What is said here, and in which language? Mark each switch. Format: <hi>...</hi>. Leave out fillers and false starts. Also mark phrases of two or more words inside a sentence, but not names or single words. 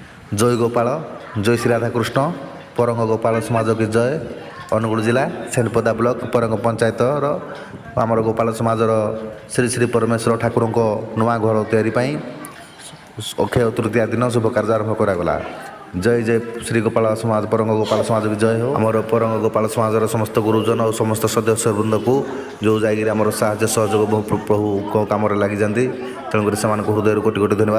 <or>ଜୟ ଗୋପାଳ, ଜୟ ଶ୍ରୀ ରାଧାକୃଷ୍ଣ, ପରଙ୍ଗ ଗୋପାଳ ସମାଜ କି ଜୟ। ଅନୁଗୁଳ ଜିଲ୍ଲା ସେଣ୍ଡପଦା ବ୍ଲକ ପରଙ୍ଗ ପଞ୍ଚାୟତର ଆମର ଗୋପାଳ ସମାଜର ଶ୍ରୀ ଶ୍ରୀ ପରମେଶ୍ୱର ଠାକୁରଙ୍କ ନୂଆ ଘର ତିଆରି ପାଇଁ ଅକ୍ଷୟ ତୃତୀୟା ଦିନ ଶୁଭ କାର୍ଯ୍ୟ ଆରମ୍ଭ କରାଗଲା। ଜୟ ଜୟ ଶ୍ରୀ ଗୋପାଳ ସମାଜ, ପରଙ୍ଗ ଗୋପାଳ ସମାଜ କି ଜୟ ହେଉ। ଆମର ପରଙ୍ଗ ଗୋପାଳ ସମାଜର ସମସ୍ତ ଗୁରୁଜନ ଓ ସମସ୍ତ ସଦସ୍ୟବୃନ୍ଦକୁ ଯେଉଁ ଯାଇକିରି ଆମର ସାହାଯ୍ୟ ସହଯୋଗ ପ୍ରଭୁଙ୍କ କାମରେ ଲାଗିଯାନ୍ତି, ତେଣୁକରି ସେମାନଙ୍କୁ ହୃଦୟରୁ କୋଟି କୋଟି ଧନ୍ୟବାଦ।</or>